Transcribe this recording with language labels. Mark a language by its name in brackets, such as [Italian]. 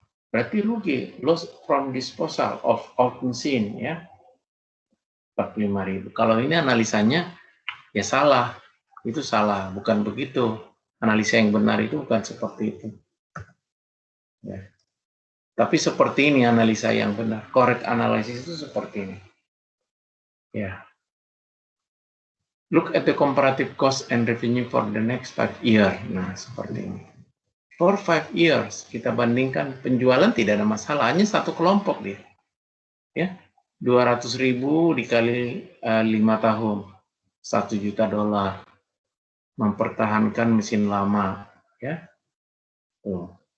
[Indonesian] Berarti rugi, [English] loss from disposal of old machine [Indonesian] ya. 45.000. Kalau ini analisanya ya salah. Itu salah, bukan begitu. Analisa yang benar itu bukan seperti itu. Ya. Tapi seperti ini analisa yang benar. [English] Correct analysis [Indonesian] itu seperti ini. Ya. [English] Look at the comparative cost and revenue for the next 5 years. [Indonesian] Nah, seperti ini. [English] For 5 years, [Indonesian] kita bandingkan penjualan tidak ada masalah, hanya satu kelompok dia. Ya, 200.000 dikali 5 tahun, $1 juta. Mempertahankan mesin lama, ya. Tuh.